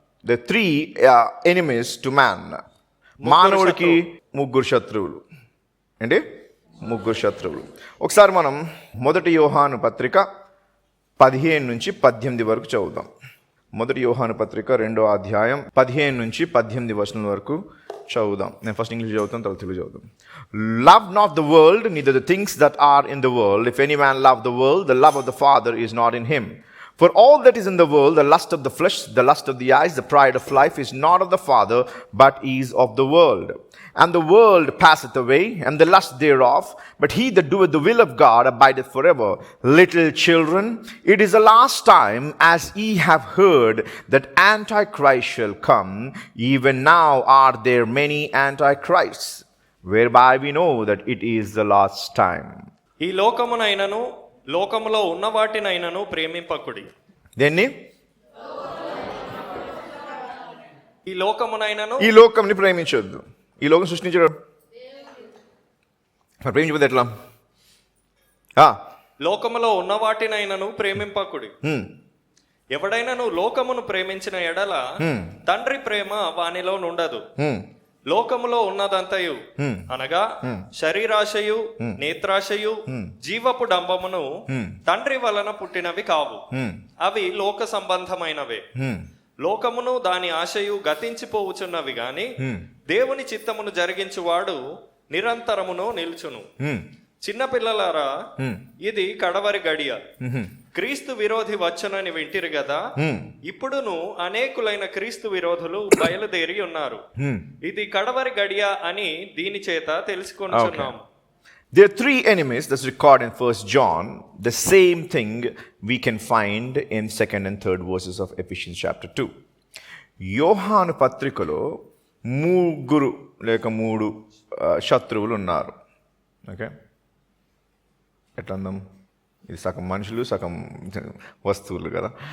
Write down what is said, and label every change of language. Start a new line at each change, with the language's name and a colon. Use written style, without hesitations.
English: The 3 enemies to man.
Telugu: మానవుడికి 3 శత్రువులు. ఏంటి? 3 శత్రువులు. ఒకసారి మనం 1 యోహాను పత్రిక 15-18 వరకు చదువుదాం. 1 యోహాను పత్రిక 2వ అధ్యాయం 15-18 వచనం వరకు చదువుదాం. నేను ఫస్ట్ ఇంగ్లీష్ చదువుతాను, తర్వాత తెలుగు చదువుతాం.
English: Love not the world, neither the things that are in the world. If any man love the world, the love of the Father is not in him. For all that is in the world, the lust of the flesh, the lust of the eyes, the pride of life, is not of the Father, but is of the world. And the world passeth away, and the lust thereof, but he that doeth the will of God abideth forever. Little children, it is the last time, as ye have heard, that Antichrist shall come. Even now are there many Antichrists, whereby we know that it is the last time.
Telugu: ఈ లోకమునైనను లోకములో ఉన్న వాటినైనను ప్రేమింపకుడి. దేన్ని? ఈ లోకమునైనను, ఈ లోకంని ప్రేమించొద్దు. ఈ లోకం సృష్టించడు, ప్రేమించబోతే ఎట్లా? లోకములో ఉన్న వాటినైనను ప్రేమింపకుడి. ఎవడైనను లోకమును ప్రేమించిన ఎడల తండ్రి ప్రేమ వానిలో నుండదు. లోకములో ఉన్నదంతయు అనగా శరీరాశయు, నేత్రాశయు, జీవపు డంబమును తండ్రి వలన పుట్టినవి కావు. అవి లోక సంబంధమైనవే. లోకమును దాని ఆశయు గతించిపోవుచున్నవి గాని దేవుని చిత్తమును జరిగించువాడు నిరంతరమును నిలుచును. చిన్నపిల్లలారా, ఇది కడవరి గడియ. క్రీస్తు విరోధి వచ్చునని వింటిరు కదా, ఇప్పుడును అనేకులైన క్రీస్తు విరోధులు బయలుదేరి ఉన్నారు. ఇది కడవరి గడియ అని దీని చేత తెలుసుకొనుచున్నాము.
English: There are three enemies that's recorded in 1 John. The same thing we can find in 2nd and 3rd verses of Ephesians chapter 2.
Telugu: యోహాను పత్రికలో ముగ్గురు లేక మూడు శత్రువులు ఉన్నారు. ఓకే, ఎట్లా అందాం, ఇది సగం మనుషులు సగం వస్తువులు కదా.